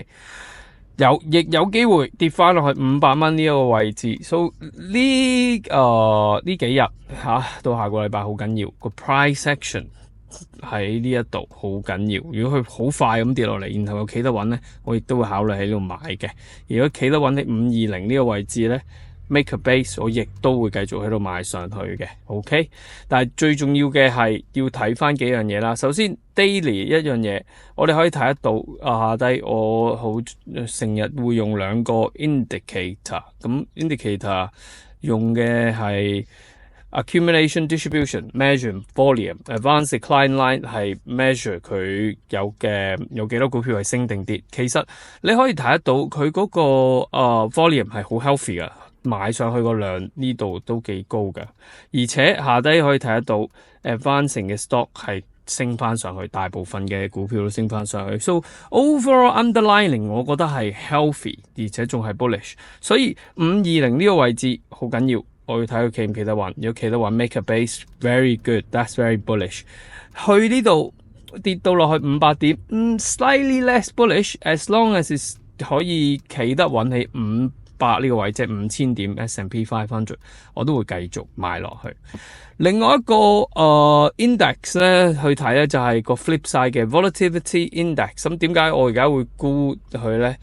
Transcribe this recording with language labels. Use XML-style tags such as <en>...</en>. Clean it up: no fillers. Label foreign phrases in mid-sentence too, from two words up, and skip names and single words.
<yue>亦有機會跌翻落去500蚊呢一個位置。所以呢幾日到下個禮拜好緊要，個</yue> <en>price action</en> <yue>喺呢一度好緊要。如果佢好快咁跌落嚟，然後又企得穩咧，我亦都會考慮喺呢度買嘅。如果企得穩喺520呢個位置咧 ，</yue> <en>make a base，</en> <yue>我亦都會繼續喺度買上去嘅 ，OK。但係最重要嘅係要睇翻幾樣嘢啦。首先 daily 一樣嘢，我哋可以睇得到下低我好成日會用兩個 indicator。咁 indicator 用嘅係</yue> <en>accumulation distribution measure volume， advanced decline line</en> <yue>係 measure 佢有幾多股票係升定跌。其實你可以睇得到佢嗰個volume 係好 healthy 噶。買上去個量呢度都幾高㗎，而且下低可以睇得到 advancing 嘅 stock 係升翻上去，大部分嘅股票都升翻上去。</yue> <en>So overall underlining</en> <yue>我覺得係 healthy， 而且仲係 bullish。所以520呢個位置好緊要，我要睇佢企唔企得穩。如果企得穩</yue> <en>make a base very good，that's very bullish。</en> <yue>去呢度跌到落去500點 ，</yue> <en>slightly less bullish，as long as is</en> <yue>可以企得穩起500呢個位，即係5000點 S&P 500，我都會繼續買落去。另外一個index 咧去睇咧就係個</yue> <en>flip side</en> <yue>嘅 volatility index。咁點解我而家會沽佢咧？</yue>